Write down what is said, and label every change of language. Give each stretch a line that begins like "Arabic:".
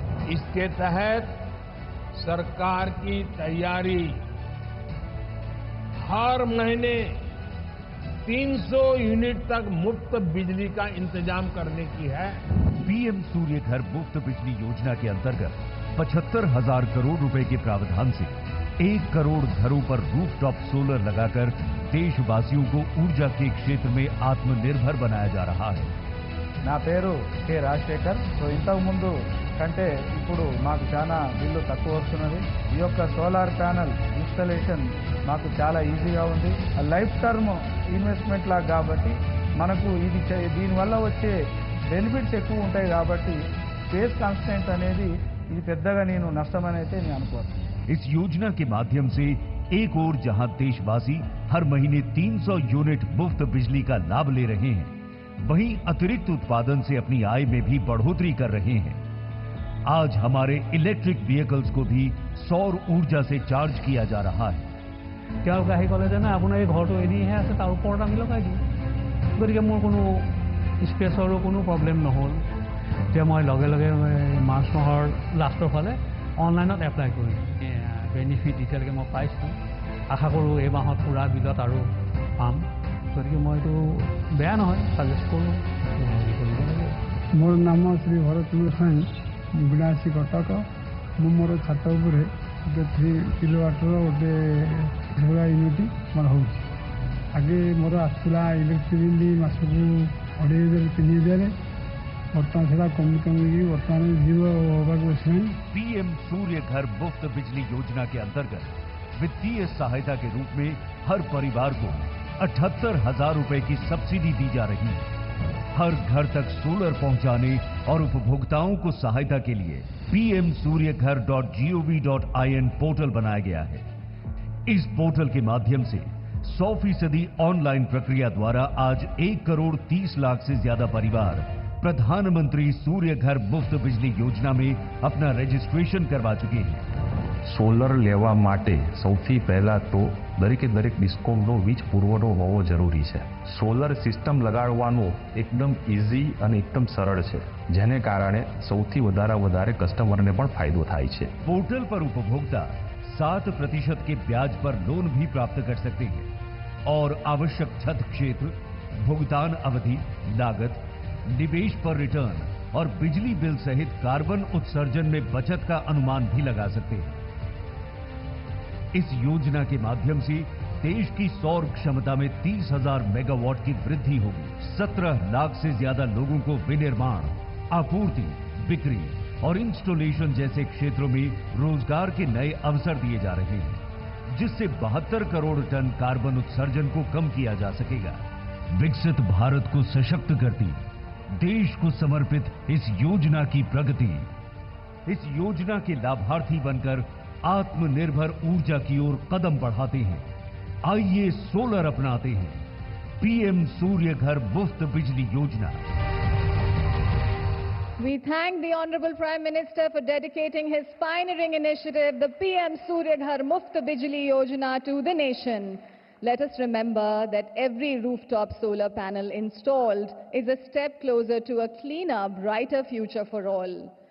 Hindi: इसके तहत सरकार की तैयारी हर महीने 300 यूनिट तक मुफ्त बिजली का इंतजाम करने की है। पीएम सूर्य घर मुफ्त बिजली योजना के अंतर्गत 75,000 करोड़ रुपए के प्रावधान से 1 करोड़ घरों पर रूफटॉप सोलर लगाकर देशवासियों को ऊर्जा के क्षेत्र में आत्मनिर्भर बनाया जा रहा है।
Telugu: నా పేరు కె రాజశేఖర్. ఇంతకు ముందు కంటే ఇప్పుడు మాకు చాలా బిల్లు తక్కువ వస్తున్నది. ఈ యొక్క సోలార్ ప్యానెల్ ఇన్స్టాలేషన్ మాకు చాలా ఈజీగా ఉంది. లైఫ్ టర్మ్ ఇన్వెస్ట్మెంట్ లాగా కాబట్టి మనకు ఇది దీనివల్ల వచ్చే బెనిఫిట్స్ ఎక్కువ ఉంటాయి కాబట్టి స్పేస్ కాన్స్టెంట్ అనేది ఇది పెద్దగా నేను నష్టమని అయితే నేను అనుకోను.
Hindi: इस योजना के माध्यम से एक ओर जहां देशवासी हर महीने 300 यूनिट मुफ्त बिजली का लाभ ले रहे हैं, वहीं अतिरिक्त उत्पादन से अपनी आय में भी बढ़ोतरी कर रहे हैं। आज हमारे इलेक्ट्रिक व्हीकल्स को भी सौर ऊर्जा से चार्ज किया जा रहा है।
Assamese: তেওঁলোকে আহি ক'লে যে না আপোনাৰ এই ঘৰটো এনেইহে আছে, তাৰ ওপৰত আমি লগাই দিওঁ। গতিকে মোৰ কোনো স্পেচৰো কোনো প্ৰব্লেম নহ'ল। এতিয়া মই লগে লগে মাৰ্চ মাহৰ লাষ্টৰ ফালে অনলাইনত এপ্লাই কৰিম। বেনিফিট এতিয়ালৈকে মই পাইছোঁ। আশা কৰোঁ এই মাহত পূৰা বিলত আৰু পাম। গতিকে মই এইটো বেয়া নহয়, ছাজেষ্ট কৰোঁ কৰিব লাগে।
Odia: ମୋର ନାମ ଶ୍ରୀ ଭରତଚନ୍ଦ୍ର ସ୍ୱାଇଁ, ବିଳାସୀ କଟକ। ମୁଁ ମୋର ଛାତ ଉପରେ ଗୋଟେ 3 କିଲୋୱାଟ୍ର ଗୋଟେ ସୋଲାର ୟୁନିଟ୍ ମୋର ହେଉଛି। ଆଗେ ମୋର ଆସୁଥିଲା ଇଲେକ୍ଟ୍ରିକ୍ ବିଲ୍ ମାସକୁ 2,500-3,000, ବର୍ତ୍ତମାନ ସେଟା କମି କମିକି ବର୍ତ୍ତମାନ 0 ହେବାକୁ ବସିଲାଣି।
Hindi: पीएम सूर्य घर मुफ्त बिजली योजना के अंतर्गत वित्तीय सहायता के रूप में हर परिवार को 78,000 रुपए की सब्सिडी दी जा रही है। हर घर तक सोलर पहुंचाने और उपभोक्ताओं को सहायता के लिए pmsuryaghar.gov.in पोर्टल बनाया गया है। इस पोर्टल के माध्यम से 100% ऑनलाइन प्रक्रिया द्वारा आज 1 करोड़ 30 लाख से ज्यादा परिवार प्रधानमंत्री सूर्य घर मुफ्त बिजली योजना में अपना रजिस्ट्रेशन करवा चुके हैं।
Gujarati: સોલર લેવા માટે સૌથી પહેલાં તો દરેકે દરેક ડિસ્કોમનો વીજ પુરવઠો હોવો જરૂરી છે. સોલર સિસ્ટમ લગાડવાનું એકદમ ઇઝી અને એકદમ સરળ છે, જેને કારણે સૌથી વધારે કસ્ટમરને પણ ફાયદો થાય છે.
Hindi: पोर्टल पर उपभोक्ता 7% के ब्याज पर लोन भी प्राप्त कर सकते हैं और आवश्यक छत क्षेत्र, भुगतान अवधि, लागत, निवेश पर रिटर्न और बिजली बिल सहित कार्बन उत्सर्जन में बचत का अनुमान भी लगा सकते हैं। इस योजना के माध्यम से देश की सौर क्षमता में 30,000 मेगावाट की वृद्धि होगी। 17 लाख से ज्यादा लोगों को विनिर्माण, आपूर्ति, बिक्री और इंस्टॉलेशन जैसे क्षेत्रों में रोजगार के नए अवसर दिए जा रहे हैं, जिससे 72 करोड़ टन कार्बन उत्सर्जन को कम किया जा सकेगा। विकसित भारत को सशक्त करती, देश को समर्पित इस योजना की प्रगति, इस योजना के लाभार्थी बनकर आत्मनिर्भर ऊर्जा की ओर कदम बढ़ाते हैं। आइए सोलर अपनाते हैं। पीएम सूर्य घर मुफ्त बिजली योजना।
English: We thank the Honorable Prime Minister for dedicating his pioneering initiative, the PM Surya Ghar Muft Bijli Yojana, to the nation. Let us remember that every rooftop solar panel installed is a step closer to a cleaner, brighter future for all.